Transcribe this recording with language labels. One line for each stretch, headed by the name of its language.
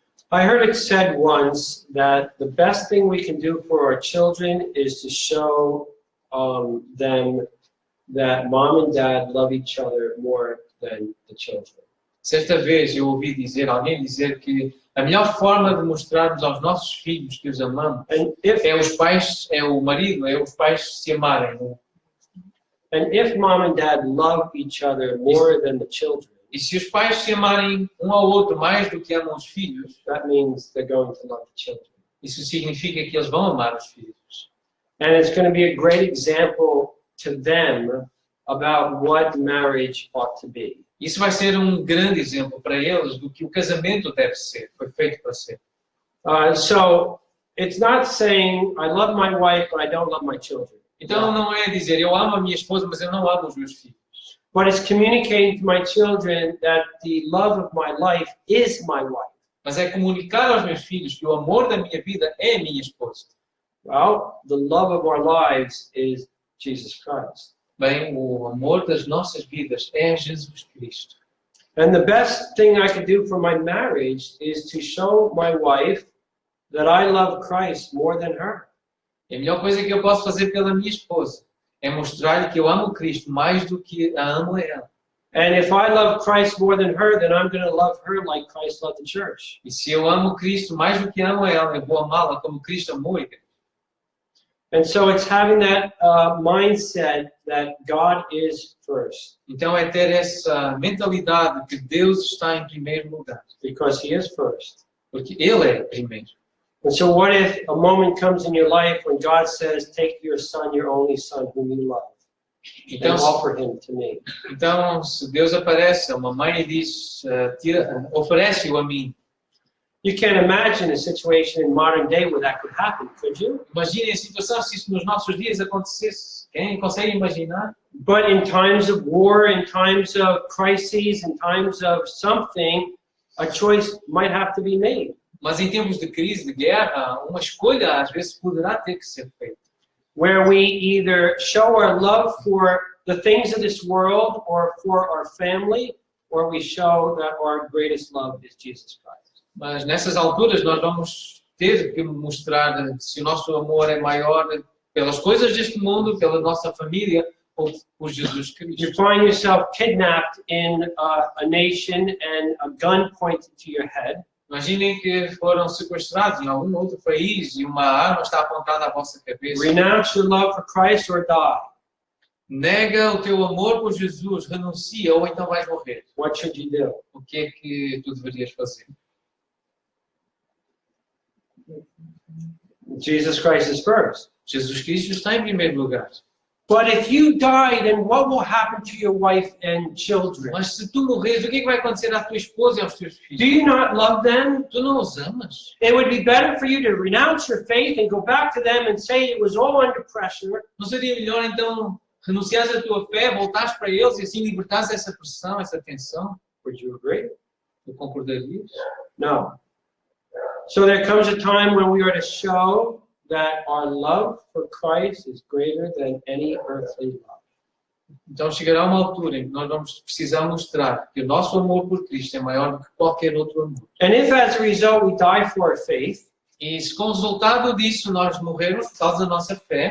English: I heard it said once that the best thing we can do for our children is to show them that mom and dad love each other more than the children.
Portuguese: Certa vez eu ouvi alguém dizer que a melhor forma de mostrarmos aos nossos filhos que os amamos
English: And if
Portuguese: é o marido, é os pais se amarem.
English: mom and dad love each other more than the children,
Portuguese: E se os pais se amarem um ao outro mais do que amam os filhos,
English: that means they're going to love the children.
Portuguese: isso significa que eles vão amar os filhos.
English: And it's going to be a great example to them about what marriage ought to be.
Portuguese: Isso vai ser um grande exemplo para eles do que o casamento deve ser, foi feito para ser.
English: So it's not saying I love my wife but I don't love my children.
Portuguese: Então não é dizer eu amo a minha esposa, mas eu não amo os meus filhos.
English: But it's communicating to my children that the love of my life is my wife.
Portuguese: Mas é comunicar aos meus filhos que o amor da minha vida é a minha esposa.
English: Well, the love of our lives is Jesus Christ.
Portuguese: Bem, o amor das nossas vidas é Jesus Cristo.
English: And the best thing I can do for my marriage is to show my wife that I love Christ more than her.
Portuguese: E a melhor coisa que eu posso fazer pela minha esposa é mostrar-lhe que eu amo Cristo mais do que a amo a ela.
English: And if I love Christ more than her, then I'm going to love her like Christ loved the church.
Portuguese: E se eu amo Cristo mais do que amo a ela, eu vou amá-la como Cristo amou a igreja.
English: And so it's having that mindset that God is first,
Portuguese: Então é ter essa mentalidade que Deus está em primeiro lugar,
English: because He is first.
Portuguese: porque Ele é primeiro.
English: And so what if a moment comes in your life when God says, take your son, your only son, whom you love, and
Portuguese: Então,
English: offer him to me?
Portuguese: então se Deus aparece, uma mãe diz, oferece-o a mim.
English: You can't imagine a situation in modern day where that could happen, could you?
Portuguese: Imaginem a situação se isso nos nossos dias acontecesse. Quem consegue imaginar?
English: But in times of war, in times of crises, in times of something, a choice might have to be made.
Portuguese: Mas em tempos de crise, de guerra, uma escolha às vezes poderá ter que ser feita.
English: Where we either show our love for the things of this world or for our family, or we show that our greatest love is Jesus Christ.
Portuguese: Mas nessas alturas nós vamos ter que mostrar se o nosso amor é maior pelas coisas deste mundo, pela nossa família ou por Jesus
English: You
Portuguese: Cristo.
English: find yourself kidnapped in a nation and a gun pointed to your head.
Portuguese: Imaginem que foram sequestrados em algum outro país e uma arma está apontada à vossa cabeça.
English: Renounce your love for Christ or die.
Portuguese: Nega o teu amor por Jesus, renuncia ou então vais morrer.
English: What should you do?
Portuguese: O que é que tu deverias fazer?
English: Jesus Christ is first.
Portuguese: Jesus Cristo está em primeiro lugar.
English: But if you die, then what will happen to your wife and children?
Portuguese: Mas se tu morreres, o que é que vai acontecer à tua esposa e aos teus
English: Do
Portuguese: filhos?
English: you not love them?
Portuguese: Tu não os amas?
English: It would be better for you to renounce your faith and go back to them and say it was all under pressure,
Portuguese: Não seria melhor então renunciares à tua fé, voltares para eles e assim libertares essa pressão, essa tensão?
English: would you agree?
Portuguese: Tu concordarias?
English: No. So there comes a time when we are to show that our love for Christ is greater than any earthly love.
Portuguese: Então chegará uma altura em que nós vamos precisar mostrar que o nosso amor por Cristo é maior do que qualquer outro amor.
English: And if as a result we die for our faith,
Portuguese: E se com o resultado disso nós morrermos por causa da nossa fé,